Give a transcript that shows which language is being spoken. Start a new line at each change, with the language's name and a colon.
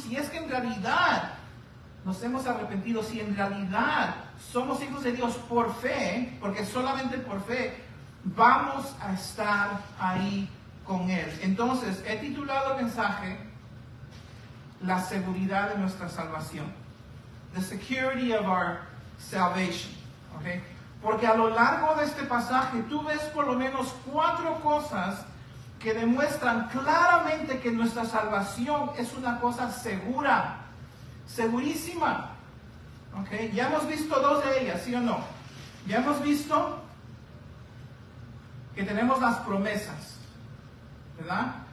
Spanish: Si es que en realidad nos hemos arrepentido, si en realidad somos hijos de Dios por fe, porque solamente por fe vamos a estar ahí con Él. Entonces, he titulado el mensaje la seguridad de nuestra salvación.
English: The security of our salvation.
Spanish: ¿Okay? Porque a lo largo de este pasaje tú ves por lo menos 4 cosas que demuestran claramente que nuestra salvación es una cosa segura, segurísima. ¿Okay? Ya hemos visto 2 de ellas, ¿sí o no? Ya hemos visto que tenemos las promesas, ¿verdad?